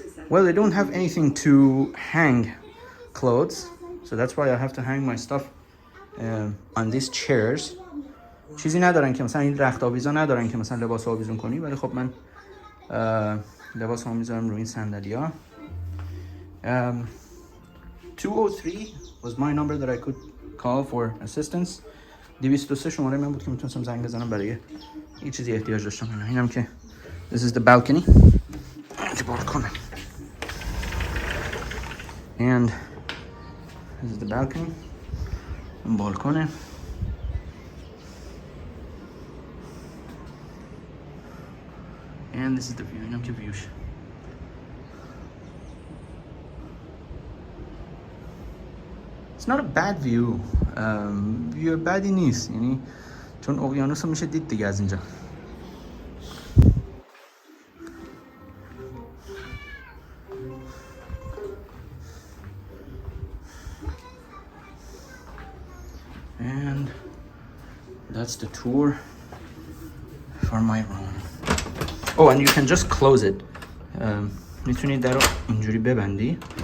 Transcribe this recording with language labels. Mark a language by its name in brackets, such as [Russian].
[English] Well, they don't have anything to hang clothes, so that's why I have to hang my stuff on these chairs. [Persian] چیزی ندارن که مثلا این رخت آویزا ندارن که مثلا لباس آویزون کنی، ولی خب من لباس ها میذارم روی این صندلی‌ها. [English] 203 was my number that I could call for assistance. [Persian] 203 شماره من بود که میتونستم زنگ بزنم برای یه چیزی احتیاج داشتم. اینم که [English] this is the balcony. [Persian] بالکن. [English] And this is the balcony. [Persian] این بالکنه. [English] And this is the view. [Persian] اینم که ویوش. [English] It's not a bad view. [Persian] view بدی نیست. یعنی چون اقیانوس رو میشه دید دیگه از اینجا. [English] And that's the tour for my room. Oh, and you can just close it. [Persian] میتونی در رو اینجوری ببندی.